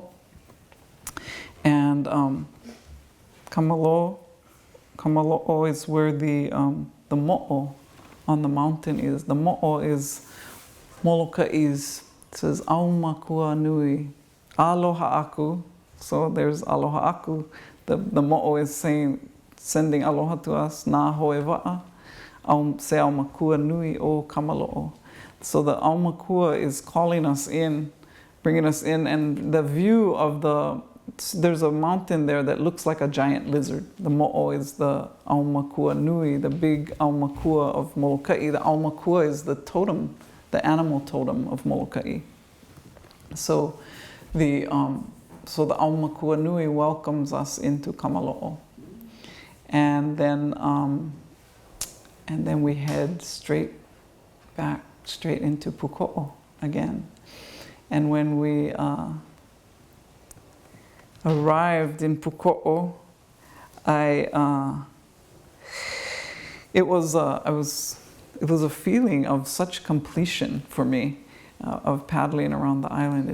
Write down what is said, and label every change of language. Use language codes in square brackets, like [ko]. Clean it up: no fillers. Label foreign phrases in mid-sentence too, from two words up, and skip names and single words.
[en] And Kamalo'o is where the mo'o on the mountain is. The mo'o is Moloka'i's. It says [haw] Au makua nui, aloha aku. [en] So there's [haw] aloha aku. [en] The mo'o is sending aloha to us. [haw] Nā hoe wa'a. Se au makua nui o Kamalo'o. [en] So the au makua is calling us in, bringing us in, and the view of there's a mountain there that looks like a giant lizard. The mo'o is the [haw] au makua nui, [en] the big au makua of Moloka'i. The au makua is the totem, the animal totem of Moloka'i. So the [haw] au makua nui [en] welcomes us into Kamalo'o, and then we head straight into Puko'o again. And when we arrived in Puko'o, it was a feeling of such completion for me, of paddling around the island.